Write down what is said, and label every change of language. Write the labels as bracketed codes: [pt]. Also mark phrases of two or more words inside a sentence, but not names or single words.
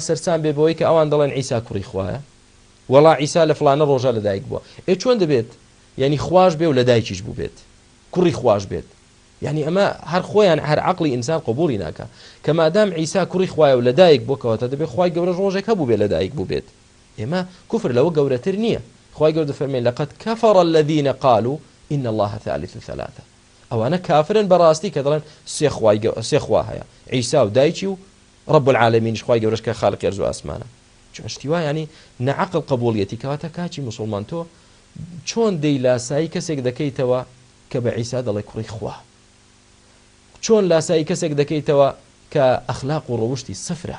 [ckb] سەرسام بێ بەوەی کە ئەوان دەڵێن عیسا کوڕی خوایە وەڵا عیسا لە فلانە ڕۆژە لەدایک بووە چۆن دەبێت یعنی خواش بێ و لە دایکیش بوو بێت کوڕی خواش بێت یعنی ئەمە هەر خۆیان هەر عەقڵی ئینسان قبوڵی ناکە کە مادام عیسا کوڕی خوایە و لە دایک بووە کەواتە دەبێت خوای گەورە ڕۆژێک هەبوو بێ لە دایک بوو بێت ئێمە کوفر لەوە گەورەتر نییە خوای گەورە دەفەرمێن [ar] لەقەد کەفەڕ الذین قالوا إن الله ثالث ثلاثة [ckb] ئەوانە کافرن بەڕاستی کە دەڵێن سێ خوا هەیە عیسا و دایکی و [ar] رب العالمینش [ckb] خوای گەورەش کە خالقی ئەرز و ئاسمانە چۆن شتی وایە ینی نەعەقڵ قبوڵیەتی کەواتە کاچی مسلمان تۆ چۆن دەی لاسایی کەسێک دەکەیتەوە کە بە عیسا دەڵێ کوڕی خوا چۆن لاسایی کەسێک دەکەیتەوە کە ئەخلاق و ڕەوشتی سفرە